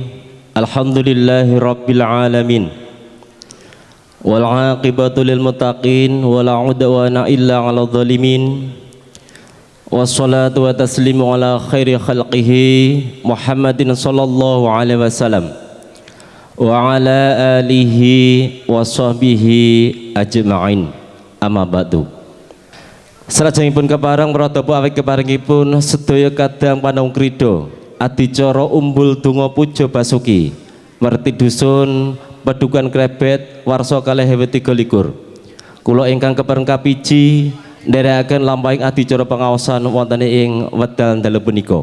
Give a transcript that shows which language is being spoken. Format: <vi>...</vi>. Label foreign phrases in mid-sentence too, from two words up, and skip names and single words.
<ar>الحمد لله رب العالمين. والعاقبة للمتقين ولا عدوان إلا على الظالمين. والصلاة والتسليم على خير خلقه محمد صلى الله عليه وسلم وعلى آله وصحبه أجمعين. أما بعد.</ar> <jv>Salajengipun kepareng pratopo awit keparengipun sedaya kadang panung krida adicara umbul donga puja basuki merti dusun Pedukan Krebet warsa kalih ewu 23. Kula ingkang kepareng kapiji nderekaken lampahing adicara pangaosan wonten ing wekdal dalu punika.</jv>